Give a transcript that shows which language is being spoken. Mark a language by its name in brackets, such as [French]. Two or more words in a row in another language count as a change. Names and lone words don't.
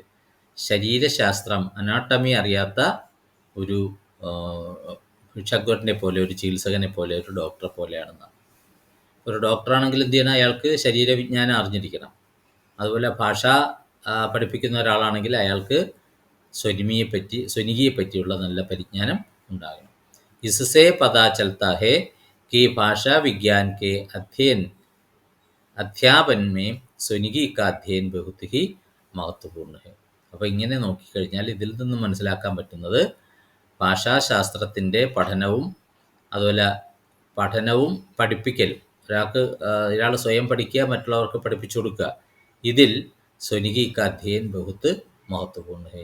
[Malayalam] ശരീരശാസ്ത്രം അനാട്ടമി അറിയാത്ത ഒരു ഭിക്ഷഗ്വരനെ പോലെ, ഒരു ചികിത്സകനെ പോലെ, ഒരു ഡോക്ടറെ പോലെയാണെന്നാണ്. ഒരു ഡോക്ടറാണെങ്കിൽ എന്ത് ചെയ്യണം? അയാൾക്ക് ശരീരവിജ്ഞാനം അറിഞ്ഞിരിക്കണം. അതുപോലെ ഭാഷ പഠിപ്പിക്കുന്ന ഒരാളാണെങ്കിൽ അയാൾക്ക് സ്വനികിയെ പറ്റിയുള്ള നല്ല പരിജ്ഞാനം ഉണ്ടാകണം. [Hindi] इससे पता चलता है कि भाषा विज्ञान के अध्यापन में സ്വനികി का अध्ययन बहुत ही महत्वपूर्ण है. [Malayalam] അപ്പോൾ ഇങ്ങനെ നോക്കിക്കഴിഞ്ഞാൽ ഇതിൽ നിന്നും മനസ്സിലാക്കാൻ പറ്റുന്നത് ഭാഷാശാസ്ത്രത്തിൻ്റെ പഠനവും അതുപോലെ പഠനവും പഠിപ്പിക്കലും, ഒരാൾ സ്വയം പഠിക്കുക, മറ്റുള്ളവർക്ക് പഠിപ്പിച്ചു കൊടുക്കുക, ഇതിൽ [Hindi] स्वनिकी का अध्ययन बहुत महत्वपूर्ण है.